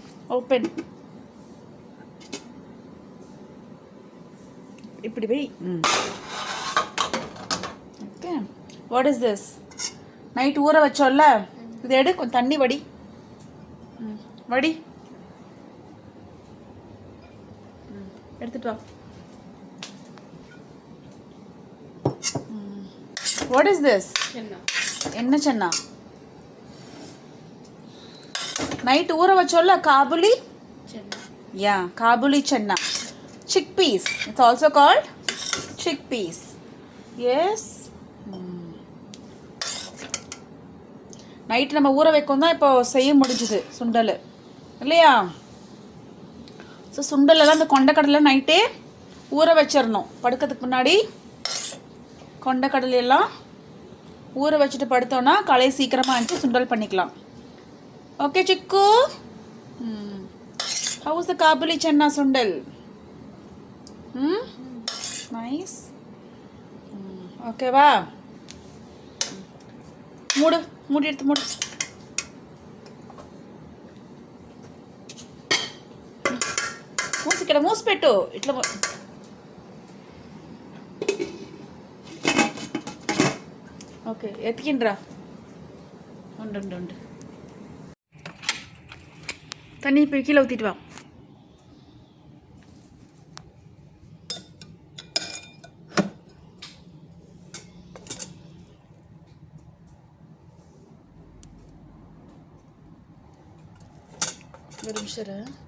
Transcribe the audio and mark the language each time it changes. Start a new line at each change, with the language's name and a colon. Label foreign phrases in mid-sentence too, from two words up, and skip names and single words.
Tamil: ஓப்பன். இப்படி வை.
English: okay. what is this?
Tamil: நைட் ஊற வச்சோம்ல, இது எடு. கொஞ்சம் தண்ணி வடி. வடி. எடுத்துட்டு வா.
English: what is this?
Tamil: என்ன சென்னா? நைட் ஊற வச்சோம்ல, காபுலி. யா, காபுலி சென்னா.
English: Chickpeas. It's also called chickpeas. Yes.
Tamil: நைட் நம்ம ஊற வைக்கும் தான் இப்போ செய்ய முடிஞ்சுது சுண்டல் இல்லையா? ஸோ சுண்டலெல்லாம் இந்த கொண்டைக்கடலை நைட்டே ஊற வச்சிடணும். படுக்கிறதுக்கு முன்னாடி கொண்டைக்கடலையெல்லாம் ஊற வச்சுட்டு படுத்தோன்னா காலை சீக்கிரமாக அனுப்பிச்சு சுண்டல் பண்ணிக்கலாம்.
English: ஓகே சிக்கு. ஹவுஸ் த காபுலி சென்னா சுண்டல்?
Tamil: நைஸ். ஓகேவா? மூடு, மூடி எடுத்து மூடு.
Telugu: మూసిక్కడ మూసి పెట్టు. ఇట్లా ఓకే. ఎతికిండ్రా. ఉండు.
Tamil: தண்ணி போய் கீழே ஊற்றிட்டு வா. ஒரு நிமிஷம்.